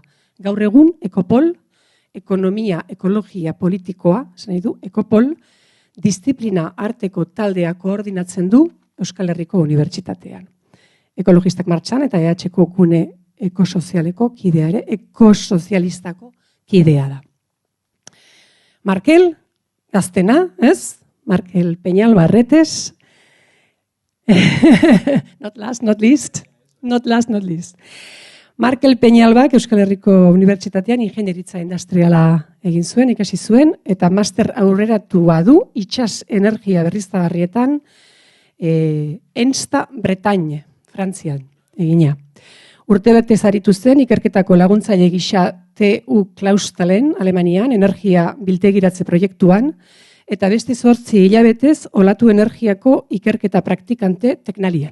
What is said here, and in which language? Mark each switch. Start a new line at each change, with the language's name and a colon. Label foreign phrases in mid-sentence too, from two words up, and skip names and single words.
Basque: Gaur egun Ekopol, ekonomia, ekologia, politikoa, Ekopol, disiplina arteko taldea koordinatzen du Euskal Herriko Unibertsitatean. Ekologistak martxan eta EH-ko gune ekosozialistako kidea da. Markel, gaztena, ez? Markel Peñal Barretes.
English: Not last, not least.
Basque: Markel Peñalbak Euskal Herriko Unibertsitatean ingenieritza industriala egin zuen, ikasi zuen, eta master aurreratua du itsas energia berriztagarrietan Ensta Bretagne, Frantzian egina. Urtebete aritu zen ikerketako laguntzaile gisa TU Claustalen, Alemanian, energia biltegiratze proiektuan, eta beste 8 hilabetez olatu energiako ikerketa praktikante teknalian.